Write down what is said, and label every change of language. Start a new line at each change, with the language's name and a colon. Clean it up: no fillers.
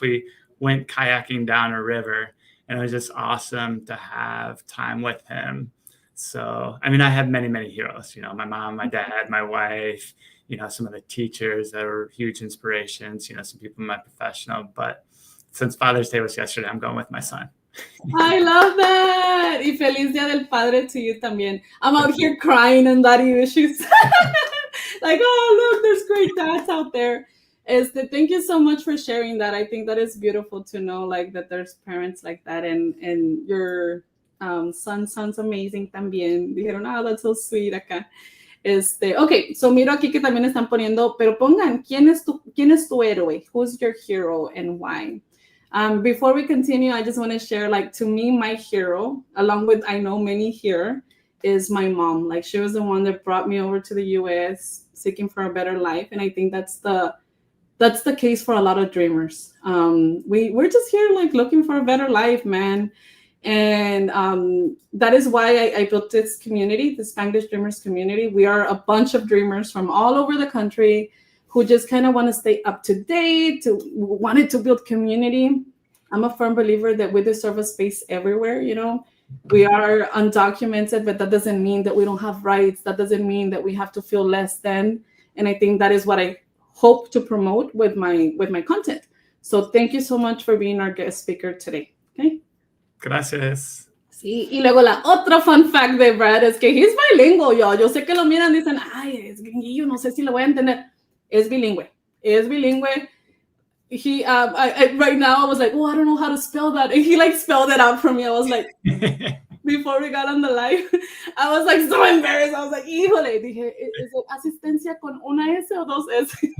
English: We went kayaking down a river, and it was just awesome to have time with him. So, I mean, I have many, many heroes, my mom, my dad, my wife, some of the teachers that were huge inspirations, some people in my professional. But since Father's Day was yesterday, I'm going with my son. I love that.
Spanish: Y feliz Día del Padre
English: to you
Spanish: también.
English: I'm out here crying and daddy issues. Like, oh, look, there's great dads out there. Thank you so much for sharing that. I think that is beautiful to know, like, that there's parents like that, and your son sounds amazing también. Dijeron, oh, that's so sweet acá.
Spanish: Okay, so miro aquí que también están poniendo, pero pongan, ¿quién es tu héroe?
English: Who's your hero and why? Before we continue, I just want to share, like, to me, my hero, along with, I know many here, is my mom. Like, she was the one that brought me over to the US seeking for a better life. And I think that's the case for a lot of dreamers. We're just here, like, looking for a better life, man. And that is why I built this community, the Spanglish Dreamers community. We are a bunch of dreamers from all over the country who just kind of want to stay up to date, wanted to build community. I'm a firm believer that we deserve a space everywhere, We are undocumented, but that doesn't mean that we don't have rights. That doesn't mean that we have to feel less than. And I think that is what I hope to promote with my content. So thank you so much for being our guest speaker today. Okay.
Spanish: Gracias. Sí, y luego la otra fun fact de Brad es que
English: he's bilingual, y'all.
Spanish: Yo sé que lo miran y dicen, ay, es gringuillo, no sé si lo voy a entender. Es bilingüe.
English: He right now I was like, oh, I don't know how to spell that, and he like spelled it out for me. I was like, before we got on the live, I was like so embarrassed. I was like,
Spanish: híjole, dije, ¿es asistencia con una S o dos S?